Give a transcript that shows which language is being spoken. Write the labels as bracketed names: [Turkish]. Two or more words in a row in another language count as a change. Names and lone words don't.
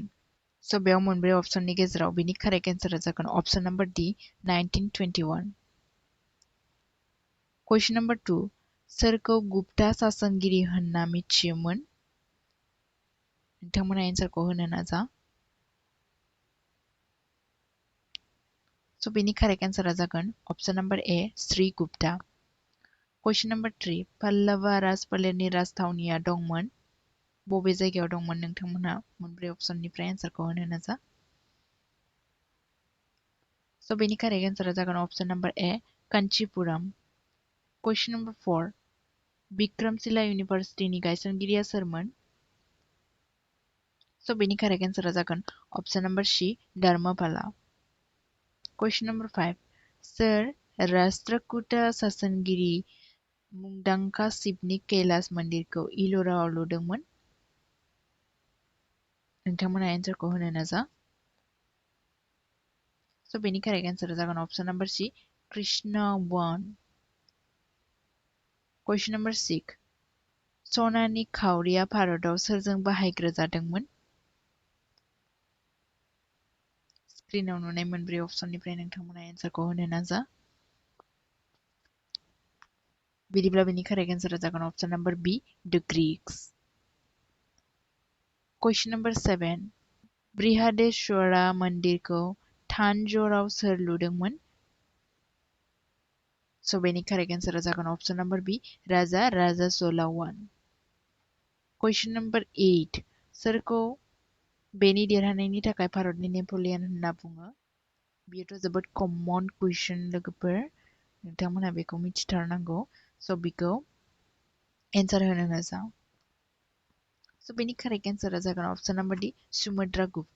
[Bodo] स' बेयाव मोनब्रै अपसननि गेजेराव बिनि [English] correct answer [Bodo] जागोन [English] option number [Bodo] D 1921। [English] question number [Bodo] 2 सोरखौ गुप्ता सासनगिरि होनना मिथियोमोन? नोंथांमोनहा एन्सारखौ होनो नाजा। So बेनि [English] correct answer [Bodo] जागोन [English] option number [Bodo] A Sri Gupta. [English] Question number [Bodo] 3 पल्लवा राजफोलेरनि राजथावनिया दंमोन बबे जायगायाव दंमोन? नोंथांमोनहा मोनब्रै अपसननिफ्राय एन्सारखौ होनो नाजा। So बेनि [English] correct answer [Bodo] जागोन [English] option number [Bodo] A Kanchipuram. [English] Question number [Bodo] 4 विक्रमशिला इउनिभार्सिटीनि गायसनगिरिया सोरमोन? So बेनि [English] correct answer [Bodo] जागोन [English] option number [Bodo] C Dharmapala. [English] Question number [Bodo] 5 सोर राष्ट्रकूटा सासनगिरि मुंदांखा शिवनि कैलास मन्दिरखौ इल'राआव लुदोंमोन? नोंथांमोनहा एन्सारखौ होनो नाजा। So बेनि [English] correct answer [Bodo] जागोन [English] option number [Bodo] C Krishna 1. [English] Question number [Bodo] 6 सनानि खावरिया भारताव सोरजों बाहायग्रोजादोंमोन? स्क्रिनाव नुनाय मोनब्रै अपसननिफ्राय नोंथांमोनहा एन्सारखौ होनो नाजा। बिदिब्ला बेनि [English] correct answer [Bodo] जागोन [English] option number B the Greeks. Question number [Bodo] 7 बृहदेश्वरा मन्दिरखौ थान्जौराव सोर लुदोंमन? So बेनि [English] correct answer [Bodo] जागोन [English] option number [Bodo] B राजा राजाचला 1. [English] Question number [Bodo] 8 सोरखौ बेनि देरहानायनि थाखाय भारतनि नेपलियन होनना बुङो? बेयोथ' जोबोद [English] common question [Bodo] लोगोफोर, नोंथांमोनहा बेखौ मिथिथारनांगौ। स' बेखौ एन्सार होनो नाजा। स' बेनि [English] correct answer [Bodo] जागोन [English] option number [Bodo] D सुमद्रा गुप्ता।